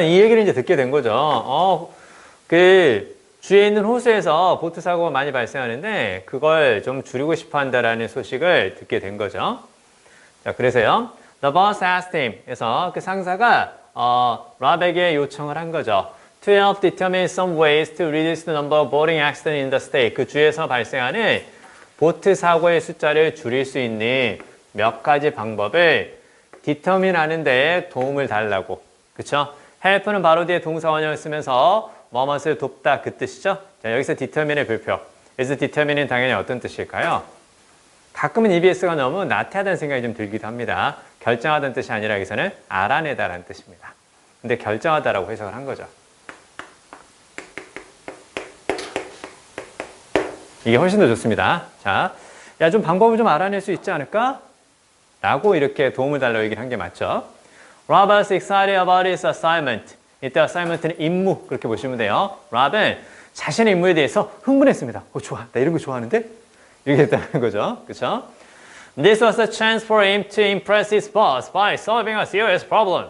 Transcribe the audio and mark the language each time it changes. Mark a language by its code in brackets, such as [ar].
[ko] 이 얘기를 이제 듣게 된 거죠. 그 주위에 있는 호수에서 보트 사고가 많이 발생하는데 그걸 좀 줄이고 싶어 한다라는 소식을 듣게 된 거죠. 자, 그래서요. [en] The boss asked him. [ko] 그래서 그 상사가 랍에게 요청을 한 거죠. [en] To help determine some ways to reduce the number of boating accidents in the state. [ko] 그 주에서 발생하는 보트 사고의 숫자를 줄일 수 있는 몇 가지 방법을 determine 하는 데 도움을 달라고. 그쵸? help는 바로 뒤에 동사 원형을 쓰면서 뭐뭇을 돕다 그 뜻이죠? 자, 여기서 determine의 불표. 여기서 determine은 당연히 어떤 뜻일까요? 가끔은 EBS가 너무 나태하다는 생각이 좀 들기도 합니다. 결정하다는 뜻이 아니라 여기서는 알아내다라는 뜻입니다. 근데 결정하다라고 해석을 한 거죠. 이게 훨씬 더 좋습니다. 자, 야, 좀 방법을 좀 알아낼 수 있지 않을까? 라고 이렇게 도움을 달라고 얘기를 한 게 맞죠. [en] Rob is excited about his assignment. [ko] 이때 assignment는 임무 그렇게 보시면 돼요. Rob은 자신의 임무에 대해서 흥분했습니다. 좋아. 나 이런 거 좋아하는데? 이렇게 했다는 거죠. 그렇죠? [en] This was a chance for him to impress his boss by solving a serious problem.